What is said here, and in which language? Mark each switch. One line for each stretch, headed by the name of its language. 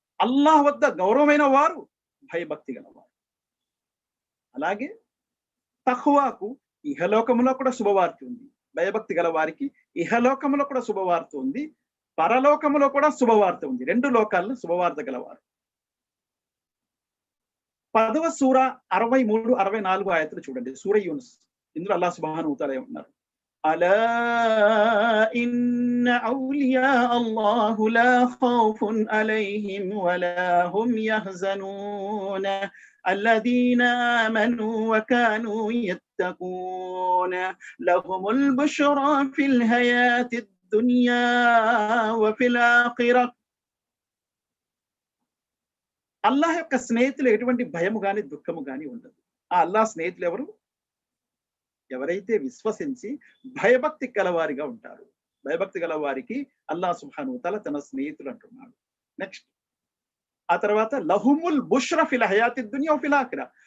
Telugu: అల్లాహ్ వద్ద గౌరవమైన వారు భయభక్తి గలవారు. అలాగే తఖ్వాకు ఇహలోకములో కూడా శుభవార్త ఉంది. భయభక్తి గల వారికి ఇహలోకములో కూడా శుభవార్త ఉంది, పరలోకములో కూడా శుభవార్త ఉంది. 2 లోకాల్లో శుభవార్త గలవారు. 10వ సూర 63, 64 ఆయతులు చూడండి. సూర యూనుస్. ఇందులో అల్లాహ్ సుబ్హానహు వ తఆలా ఏమంటున్నారు?
Arabic: అలా ఇన్న ఔలియా అల్లాహు లా ఖౌఫున్ అలైహిం వలా హుమ్ యహ్జనూన الذين آمنوا وكانوا يتقون لهم البشرى في الحياة الدنيا وفي الآخرة.
Telugu: అల్లాహ్ యొక్క స్నేహితులు ఎటువంటి భయము గాని దుఃఖము గాని ఉండదు. ఆ అల్లాహ్ స్నేహితులు ఎవరు? ఎవరైతే విశ్వసించి భయభక్తి గలవారిగా ఉంటారు. భయభక్తి గల వారికి అల్లాహ్ సుబ్హానహు వ తఆలా తన స్నేహితులు అంటున్నాడు. నెక్స్ట్ ఆ తర్వాత
Arabic: లహుముల్ బుష్ర ఫిల్ హయాతి దునియా ఫిల్ ఆఖిరా.